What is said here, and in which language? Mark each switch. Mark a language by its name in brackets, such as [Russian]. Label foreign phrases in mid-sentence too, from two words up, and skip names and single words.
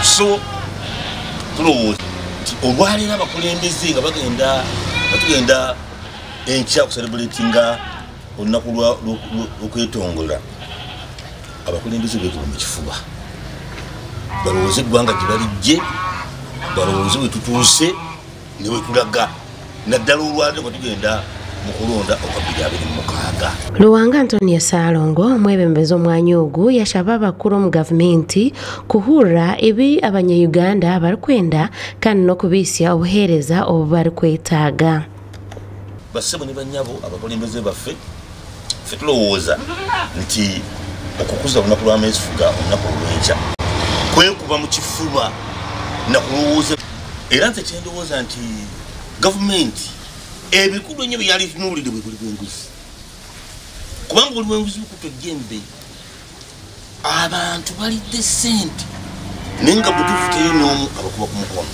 [Ganda] So tulowooza nti olwaleero abakulembeze nga batugenda enkya okuselebratinga olunaku lw'okwetongola abakulembeze beekuba mu kifuba balowooze eggwanga gye balijje balowooze we tutuuse ne we tulaga naddala olwaleero nga tugenda mu kulonda okwa 2026. [Nyankole] Luwanga Antonio Salongo omwebembezi omwanya ogu yashaba abakulu mu gavumenti kuhurra ebi abanyayuganda barikwenda kandi n'okubiisya obuheereza obu barikwetaaga. [Ganda] Bassebo ne bannyabo abakulembeze baffe ffe tulowooza nti okukuza olunaku lw'ameefuga olunaku olw'enkya kwekuba mu kifuba nakulowooza era nze kyendowooza nti gavumenti ebikulu ennyo byali tunuulidde bwe buli bw'enguzi kubanga buli bw'enguzi bukutwa ejjembe abantu balidde sente naye nga butuufu teri n'omu abakuba ku mukono.